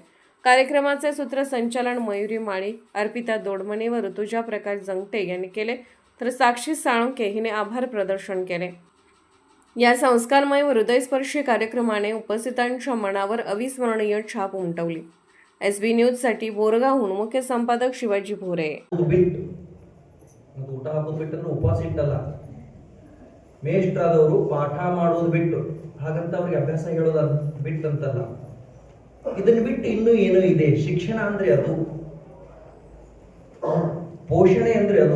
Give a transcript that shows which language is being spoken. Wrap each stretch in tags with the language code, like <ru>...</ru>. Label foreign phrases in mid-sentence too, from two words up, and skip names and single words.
<mr>कार्यक्रमाचे सूत्रसंचालन मयुरी माळी, अर्पिता दोडमणे व ऋतुजा प्रकाश जंगटे यांनी केले, तर साक्षी साळुंके हिने आभार प्रदर्शन केले. या संस्कारमय व हृदयस्पर्शी कार्यक्रमाने उपस्थितांच्या मनावर अविस्मरणीय छाप उमटवली. SB न्यूजसाठी बोरगावहून मुख्य संपादक शिवाजी भोरे.</mr> <kn>ಊಟ ಹಾಕೋದು ಬಿಟ್ಟು ಉಪವಾಸ ಇಟ್ಟಲ್ಲ, ಮೇಷ್ಟ್ರಾದವರು ಪಾಠ ಮಾಡೋದು ಬಿಟ್ಟು ಹಾಗಂತ ಅವ್ರಿಗೆ ಅಭ್ಯಾಸ ಹೇಳೋದು ಬಿಟ್ಟಂತಲ್ಲ. ಇದನ್ನ ಬಿಟ್ಟು ಇನ್ನೂ ಏನೋ ಇದೆ. ಶಿಕ್ಷಣ ಅಂದ್ರೆ ಅದು, ಪೋಷಣೆ ಅಂದ್ರೆ ಅದು.</kn>